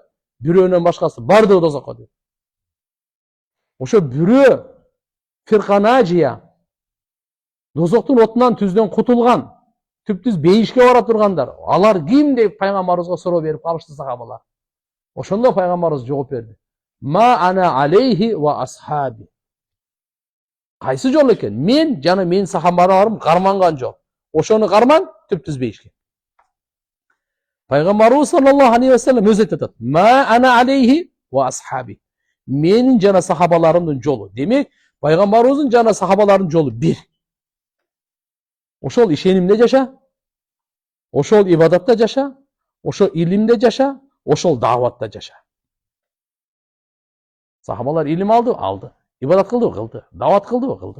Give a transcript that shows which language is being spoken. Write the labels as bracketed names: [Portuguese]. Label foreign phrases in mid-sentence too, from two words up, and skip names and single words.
[Kyrgyz] Бирөөнөн башкасы бардыгы дозокко дейт. Ошо бирөө фирканажия дозоктун отунан түздөн кутулган, түптүз бейишке бара тургандар. Алар ким деп пайгамбарыбызга суроо берип калышты сахабалар. Ошондо пайгамбарыбыз жооп берди. [Arabic] ما أنا عليه وأصحابي. [Kyrgyz] Кайсы жол экен? Мен жана менин сахабаларым карманган жол. Ошону карман, түптүз бейишке. Пайгамбарыбыз [Arabic] صلى الله عليه وسلم [Kyrgyz] өзү айтат. [Arabic] ما أنا عليه وأصحابي. [Kyrgyz] Менин жана сахабаларымдын жолу. Демек, пайгамбарыбыздын жана сахабалардын жолу бир. Ошол ишенимде жаша, ошол ибадатта жаша, ошол илимде жаша, ошол дааватта жаша. Сахабалар илим алды. Ибадат кылдыбы? Кылды. Даават кылдыбы? Кылды.